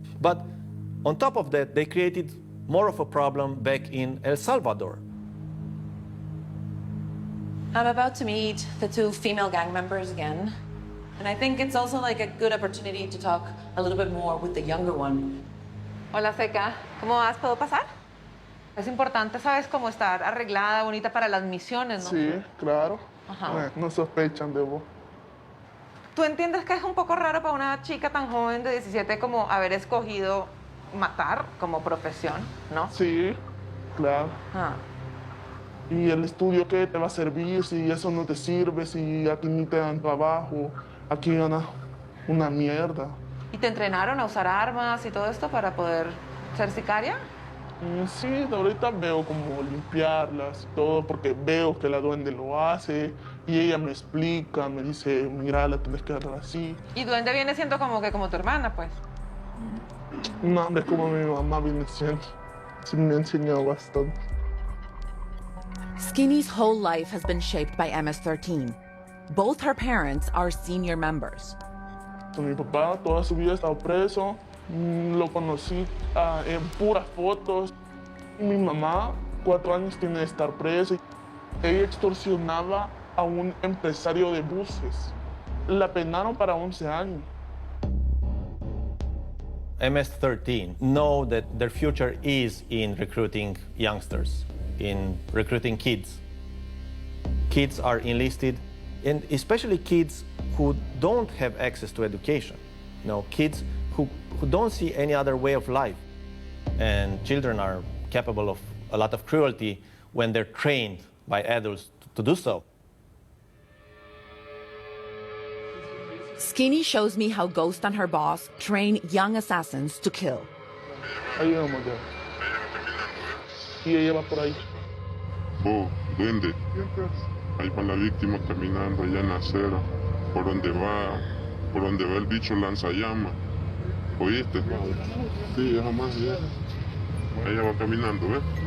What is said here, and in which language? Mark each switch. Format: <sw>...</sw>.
<en>But on top of that, they created more of a problem back in El Salvador. I'm about to meet the two female gang members again. And I think it's also like a good opportunity to talk a little bit more with the younger one.</en> <es>Hola, Seca. ¿Cómo vas? ¿Puedo pasar? Es importante, ¿sabes? Como estar arreglada, bonita para las misiones, ¿no? Sí, claro. Ajá. No sospechan de vos. ¿Tú entiendes que es un poco raro para una chica tan joven de 17 como haber escogido matar como profesión, no? Sí, claro. Ah. ¿Y el estudio qué te va a servir si eso no te sirve, si aquí ni te dan trabajo? Aquí ganas una mierda. ¿Y te entrenaron a usar armas y todo esto para poder ser sicaria? Sí, ahorita veo como limpiarlas y todo, porque veo que la duende lo hace y ella me explica, me dice, mira, la tienes que agarrar así. Y duende viene siendo como que como tu hermana, pues. No, hombre, es como mi mamá viene siendo. Sí, me ha enseñado bastante.</es> <en>Skinny's whole life has been shaped by MS-13. Both her parents are senior members.</en> <es>Mi papá toda su vida ha estado preso. Lo conocí en puras fotos. Mi mamá, 4 años tiene de estar presa. Ella extorsionaba a un empresario de buses. La penaron para 11 años.</es> <en>MS-13 know that their future is in recruiting youngsters, in recruiting kids. Kids are enlisted, and especially kids who don't have access to education. You know, kids who don't see any other way of life. And children are capable of a lot of cruelty when they're trained by adults to do so. Skinny shows me how Ghost and her boss train young assassins to kill.</en> <es>Ahí vamos ya. Y ella va por ahí. Vos, duende, ahí va la víctima caminando allá en la acera, por donde va el bicho lanzallamas. ¿Oíste? Sí, ella más allá. Ella va caminando, ¿ves?</es>